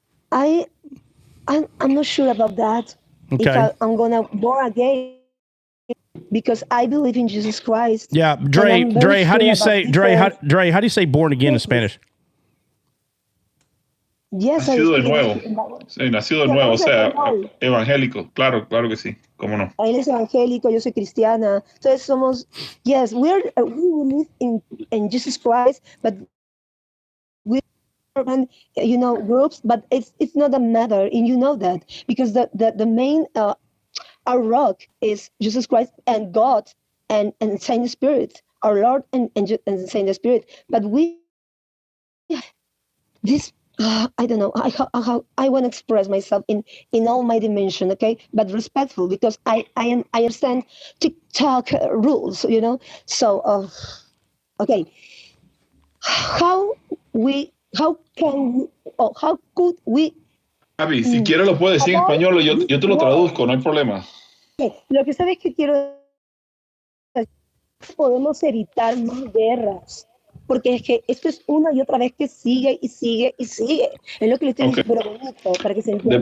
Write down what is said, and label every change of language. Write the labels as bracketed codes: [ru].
[en] I'm not sure about that. Okay. If I'm gonna born again, because I believe in Jesus Christ. Yeah, Dre, how do you say born again in Spanish? Yes, [es] nacido de nuevo. Sí, nacido de nuevo, o sea, evangélico. Claro que sí. ¿Cómo no? Él es evangélico, yo soy cristiana. [en] Entonces somos, yes, we believe in Jesus Christ, but we groups, but it's not a matter, and you know that, because the main our rock is Jesus Christ and God and Saint Spirit, our Lord and Saint Spirit. But we this I don't know how I want to express myself in all my dimension, okay, but respectful, because I understand TikTok rules, So okay, how can we, or how could we? [es] Abby, si quieres lo puedes decir en español, yo te lo traduzco, no hay problema. Lo que sabes que quiero, podemos evitar más guerras. Porque es que esto es una y otra vez que sigue y sigue y sigue. Es lo que le estoy diciendo, pero bonito, para que se entienda.